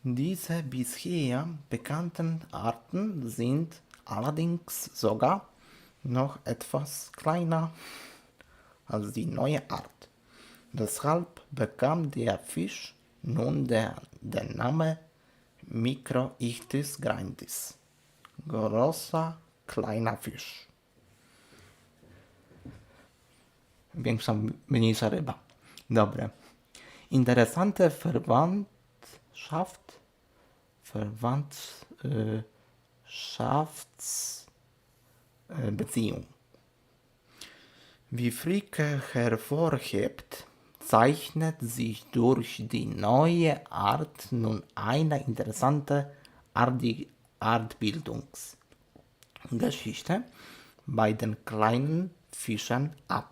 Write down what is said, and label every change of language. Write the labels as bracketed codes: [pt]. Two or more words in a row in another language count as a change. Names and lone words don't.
[de] Diese bisher bekannten Arten sind allerdings sogar noch etwas kleiner als die neue Art. Deshalb bekam der Fisch nun den Namen Microichthys grandis. Großer, kleiner Fisch. [pl] Większa, mniejsza ryba. Dobre. [de] Interessante Verwandtschaftsbeziehung. Wie Fricke hervorhebt, zeichnet sich durch die neue Art nun eine interessante Artbildungsgeschichte bei den kleinen Fischen ab.